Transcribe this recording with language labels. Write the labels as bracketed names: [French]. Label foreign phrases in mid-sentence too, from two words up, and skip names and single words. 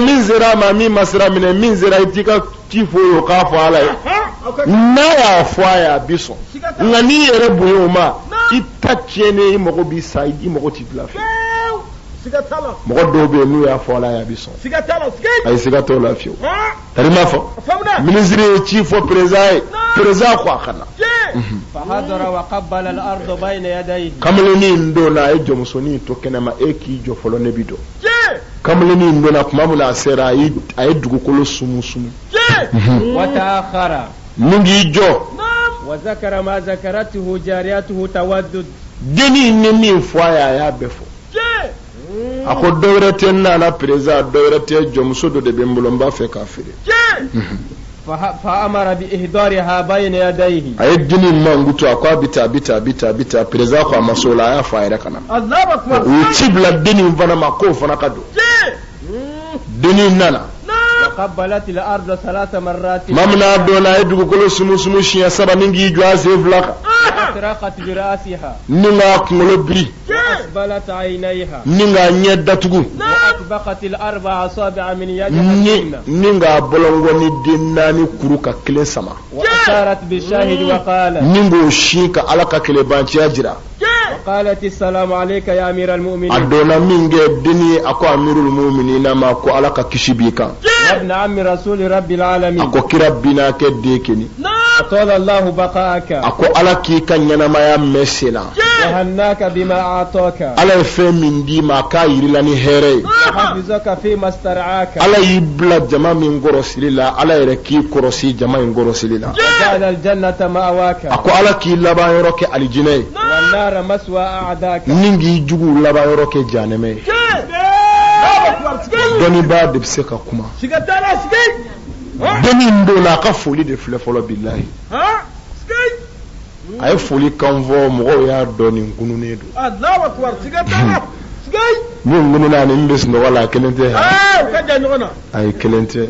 [Bambara] min sera a ma min ma sira minɛ min sera i t'i ka ci fɔ o ye o k'a fɔ ala ye n'a y'a fɔ a ye a bi sɔn nka n'i yɛrɛ bonya o ma i ta tiɲɛnen i mago b'i sa i mago t'i bila fiyewu. Sigatala. mɔgɔ dɔw bɛ yen n'u y'a fɔ ala ye a bi sɔn Sigatala skate. a ye siga t'o la fiyewu. tari ma fɔ minisiri ye ci fɔ perezan ye perezan ko a ka na. [Arabic] فحضر وقبل الأرض بين يديه. [Bambara] kamalennin in don na a ye jɔmusonin to kɛnɛma e k'i jɔ fɔlɔ ne bi dɔn. kamalennin in don na tuma min na a sera a ye dugukolo sumu. [Arabic] وتأخر [Bambara] ni k'i jɔ. [Arabic] وذكر ما ذكرته جاريته تودد. [Bambara] dennin ni min fɔ a ye a y'a bɛɛ fɔ. a ko dɔ wɛrɛ tɛ n nana perezan dɔ wɛrɛ tɛ jɔmuso dɔ de bɛ n bolo n b'a fɛ k'a feere. [Arabic] فأمر بإحضارها بين يديه. [Bambara] a ye dennin mankutu a ko a bɛ taa perezan ko a ma s'o la a y'a fɔ a yɛrɛ ka na. [Arabic] الله أكبر. [Bambara] u ye ci bila dennin fana ma k'o fana ka don. dennin nana. [Arabic] وقبلت الأرض 3 مرات. [Bambara] maa min n'a dɔn na a ye dugukolo sumu siɲɛ 3 ni k'i jɔ a sen 2 kan. [Arabic] أطرقت برأسها. [Bambara] ni k'a kunkolo biri. [Arabic] وأسبلت عينيها. [Bambara] ni k'a ɲɛ datugu. [Arabic] وأطبقت الأربع أصابع من يدها. [Bambara] ni k'a bɔlɔnkɔni den 4 kuru ka 1 sama. [Arabic] وأشارت بالشاهد وقالت. [Bambara] ni k'o sin ka ala ka kɛlɛbanciya jira. [Arabic] وقالت السلام عليك يا أمير المؤمنين. [Bambara] a donna min kɛ dennin ye a ko [Arabic] أمير المؤمنين [Bambara] ma ko ala ka kisi b'i kan. [Arabic] وابن عم رسول رب العالمين. [Bambara] a ko kira binna kɛ den kɛni. [Arabic] أطال الله بقاءك [Bambara] ako ala k'i ka ɲɛnamaya mɛn senna [Arabic] وهناك بما أعطاك [Bambara] ala ye fɛn min d'i ma k'a yirila ni hɛrɛ ye [Arabic] وحفظك فيما استرعاك [Bambara] ala y'i bila jama min kɔrɔsili la ala yɛrɛ k'i kɔrɔsi jama in kɔrɔsili la [Arabic] وجعل الجنة مأواك [Bambara] ako ala k'i laban yɔrɔ kɛ alijinɛ ye [Arabic] والنار مسوى أعداك [Bambara] ni k'i juguw laban yɔrɔ kɛ jahanɛmɛ ye dɔnnibaa de bɛ se ka kuma dɔnni don na a ka foli de filɛ fɔlɔ bilahi a ye foli kan fɔ mɔgɔw y'a dɔn nin kununnen don min ŋununa ani min bɛ sunɔgɔ la a kelen tɛ a ye kelen tɛ